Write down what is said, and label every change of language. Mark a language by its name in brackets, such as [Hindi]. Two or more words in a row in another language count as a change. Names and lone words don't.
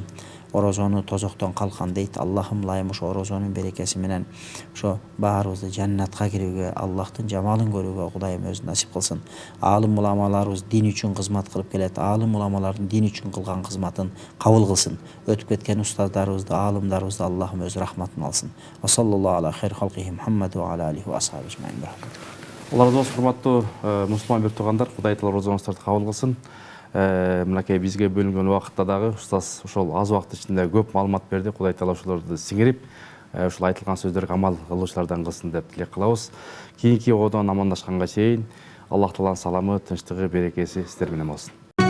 [Kyrgyz] Орозону тозоктон калкан дейт. Аллахым лайым ошо орозонун берекеси менен ошо баарыбызды жаннатка кирүүгө, Аллахтын жамалын көрүүгө Кудайым өзү насип кылсын. Аалым уламаларыбыз дин үчүн кызмат кылып келет. Аалым уламалардын дин үчүн кылган кызматын кабыл кылсын. Өтүп кеткен устаздарыбызды, аалымдарыбызды Аллахым өзү рахматын алсын. [Arabic] وصلى الله على خير خلقه محمد وعلى آله وأصحابه أجمعين. [Kyrgyz] Алла разы болсун, урматтуу мусулман бир туугандар, Кудай таала розоңуздарды кабыл кылсын. Мынакей бизге бөлүнгөн убакытта дагы устаз ошол аз убакыт ичинде көп маалымат берди. Кудай таала ошолорду сиңирип, ушул айтылган сөздөргө амал кылуучулардан кылсын деп тилек кылабыз. Кийинки одон амандашканга чейин Аллах тааланын саламы, тынчтыгы, берекеси сиздер менен болсун.